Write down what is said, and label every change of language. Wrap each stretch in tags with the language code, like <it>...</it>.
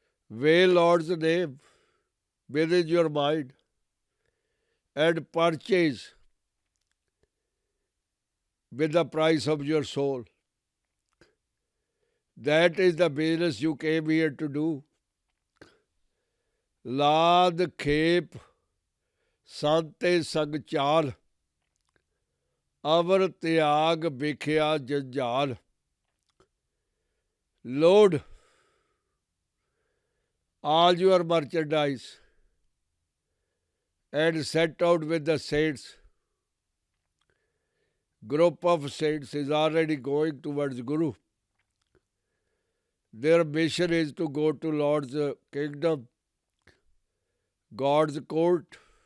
<en>Weigh Lord's name within your mind and purchase with the price of your soul. That is the business you came here to do.</en> <pa>Laad khep Sante ਸੰਗ ਚਾਲ, ਅਵਰ ਤਿਆਗ ਵਿਖਿਆ ਜੰਜਾਲ।</pa> <en>Load all your merchandise and set out with the saints. Group of saints is already going towards Guru. Their mission is to go to Lord's kingdom, God's court.</en>